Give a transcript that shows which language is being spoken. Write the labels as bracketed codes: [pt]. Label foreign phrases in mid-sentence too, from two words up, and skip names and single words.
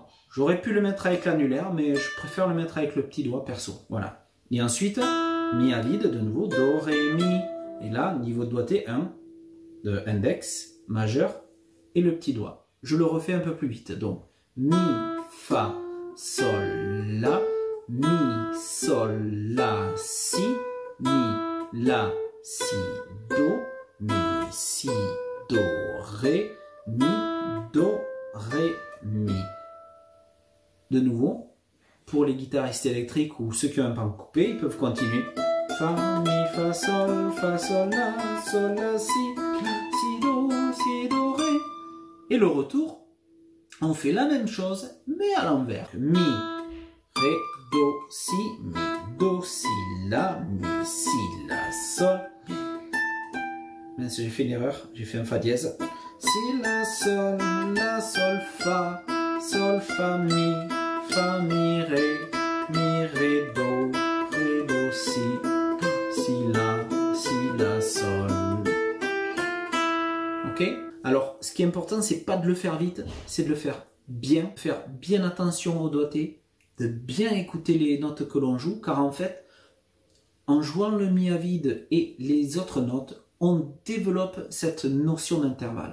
[fr] J'aurais pu le mettre avec l'annulaire, mais je préfère le mettre avec le petit doigt perso. Voilà. Et ensuite, mi à vide, de nouveau, do, ré, mi. Et là, niveau de doigté 1, de index, majeur et le petit doigt. Je le refais un peu plus vite. Donc, mi, fa, sol, la, mi, sol, la, si, mi, la, si, do, mi, si, do, ré, mi, do, ré, mi. De nouveau, pour les guitaristes électriques ou ceux qui ont un pan coupé, ils peuvent continuer. Fa, mi, fa, sol, la, si, do, ré. Et le retour, on fait la même chose, mais à l'envers. Mi, ré, do, si, la, mi, si, la, sol. Mince, j'ai fait une erreur, j'ai fait un fa dièse. Si, la, sol, fa, mi, ré, do, si, la, sol. Ok? Alors, ce qui est important, c'est pas de le faire vite, c'est de le faire bien attention au doigté, de bien écouter les notes que l'on joue, car en fait, en jouant le mi à vide et les autres notes, on développe cette notion d'intervalle.